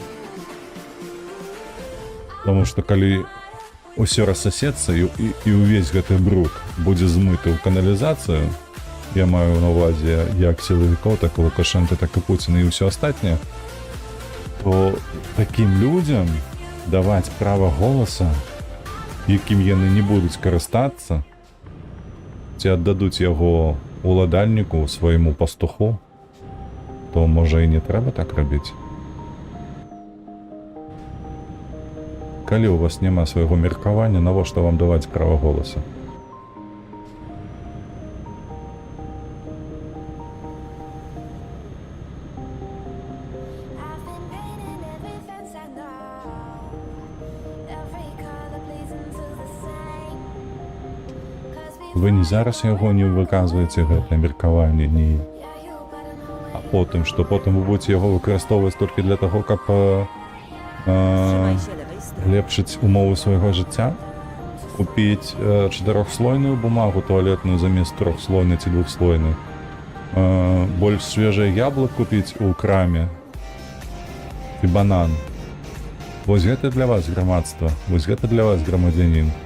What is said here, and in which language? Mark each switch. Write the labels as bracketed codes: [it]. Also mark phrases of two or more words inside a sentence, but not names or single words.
[be] Таму што калі ўсё рассасецца і ўвесь гэты бруд будзе змыты ў каналізацыю, я маю на ўвазе як сілавікоў, так і Лукашенка, так і Пуціна і ўсё астатняе, то такім людзям даваць права голаса, якім яны не будуць карыстацца, ці аддадуць яго уладальніку, свайму пастуху, то можа і не трэба так рабіць. Калі у вас няма свайго меркавання, навошта вам даваць права голаса? [en] I've been painting every fence I know, every color pleasing to the same. 'Cause [be] Вы не зараз яго не выказваеце гэтае меркаванне, ні. [en] yeah, you better know [be] А потым, што потым вы будзеце яго выкарыстоўваць толькі для таго, каб [pl] Trzymaj się lewej strony. [be] лепшыць умовы свайго жыцця? Купіць [ru] 4-слойную бумагу туалетную [be] замест 3-слойнай ці 2-слойнай? Больш свежае яблык купіць у краме? І банан? Вось гэта для вас грамадства, вось гэта для вас грамадзянін.